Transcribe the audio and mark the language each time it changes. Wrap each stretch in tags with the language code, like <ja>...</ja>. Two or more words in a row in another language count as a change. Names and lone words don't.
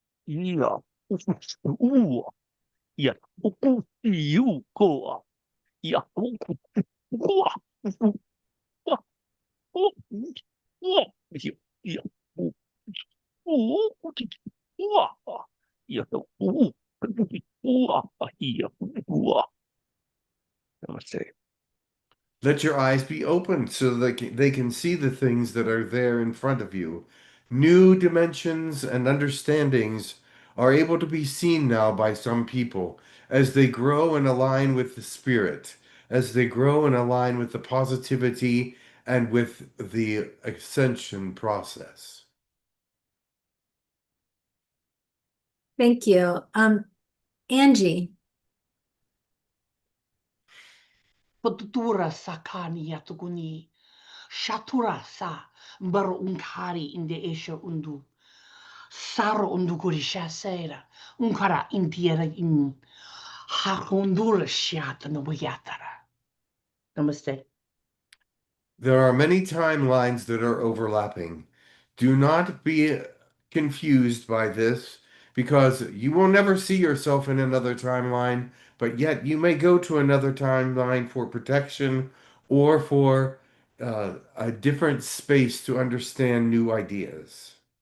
<en>ia, ua, ia, uku, iuko, ia, uku, ua, ua, ua, ia, ia, ua, ia, ia, ua. Namaste. Let your eyes be opened so that they can see the things that are there in front of you. New dimensions and understandings are able to be seen now by some people as they grow and align with the spirit, as they grow and align with the positivity and with the ascension process. Thank you. Angie. Potutura sakani yatukuni. Shatura sa mbaro unkari inde esha undu. Saro undu kurisha sera. Unkara intiera in. Hakundura shiata no yatara. Namaste. There are many timelines that are overlapping. Do not be confused by this because you will never see yourself in another timeline, but yet you may go to another timeline for protection or for a different space to understand new ideas.</en>